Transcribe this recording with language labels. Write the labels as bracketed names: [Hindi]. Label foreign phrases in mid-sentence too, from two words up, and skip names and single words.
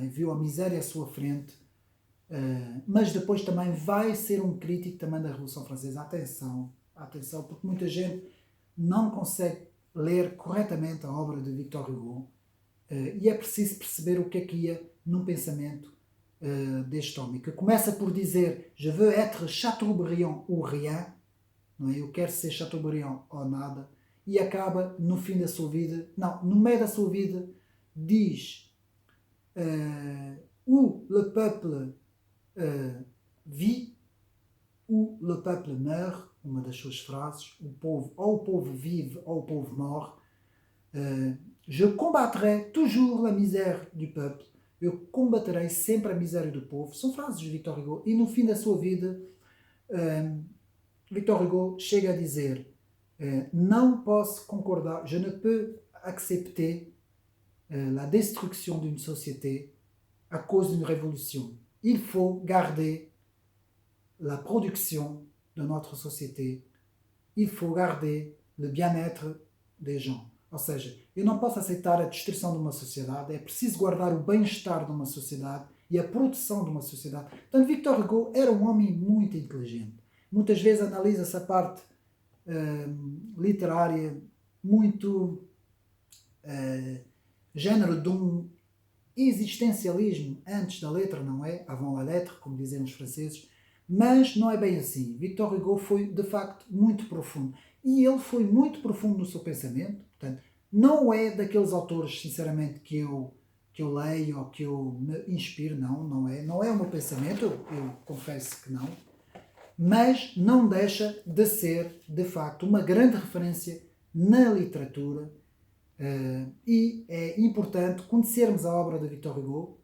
[Portuguese] Viu a miséria à sua frente, mas depois também vai ser um crítico também da Revolução Francesa. Atenção, porque muita gente não consegue ler corretamente a obra de Victor Hugo, e é preciso perceber o que é que ia num pensamento deste homem, que começa por dizer [French] je veux être Chateaubriand ou rien, [Portuguese] não é? Eu quero ser Chateaubriand ou nada, e acaba no fim da sua vida, não, no meio da sua vida, diz [French] ou le peuple vit ou le peuple meurt, [Portuguese] uma das suas frases, ou o povo vive ou o povo morre. [French] Je combattrai toujours la misère du peuple, [Portuguese] eu combaterei sempre a miséria do povo. São frases de Victor Hugo, e no fim da sua vida Victor Hugo chega a dizer não posso concordar, [French] je ne peux accepter la destruction d'une société à cause d'une révolution. Il faut garder la production de notre société. Il faut garder le bien-être des gens. [Portuguese] Ou seja, eu não posso aceitar a destruição de uma sociedade, é preciso guardar o bem-estar de uma sociedade e a produção de uma sociedade. Portanto, Victor Hugo era um homem muito inteligente. Muitas vezes analisa-se a parte literária muito género de um existencialismo antes da letra, não é? [French] Avant la lettre, [Portuguese] como dizem os franceses, mas não é bem assim. Victor Hugo foi, de facto, muito profundo. E ele foi muito profundo no seu pensamento, portanto, não é daqueles autores, sinceramente, que eu leio ou que eu me inspiro, não é. Não é o meu pensamento, eu confesso que não. Mas não deixa de ser, de facto, uma grande referência na literatura, e é importante conhecermos a obra de Victor Hugo.